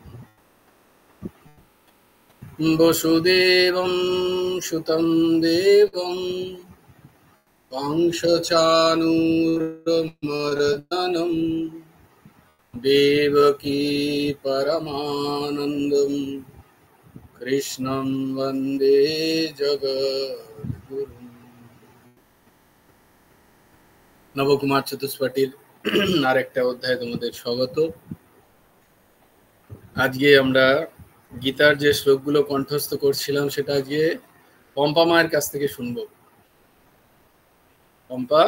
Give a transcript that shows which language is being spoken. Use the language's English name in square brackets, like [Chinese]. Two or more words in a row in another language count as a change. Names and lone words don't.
[Sanskrit] वसुदेवं सुतं देवं कंसचाणूरमर्दनं देवकी परमानन्दं कृष्णं वन्दे जगद्गुरुम्। [Bangla] নবকুমার চতুষ্পাঠীর আরেকটা অধ্যায় তোমাদের স্বাগত। আজকে আমরা গীতার যে শ্লোকগুলো কণ্ঠস্থ করছিলাম সেটা আজকে পম্পা মায়ের কাছ থেকে শুনবো। পম্পা।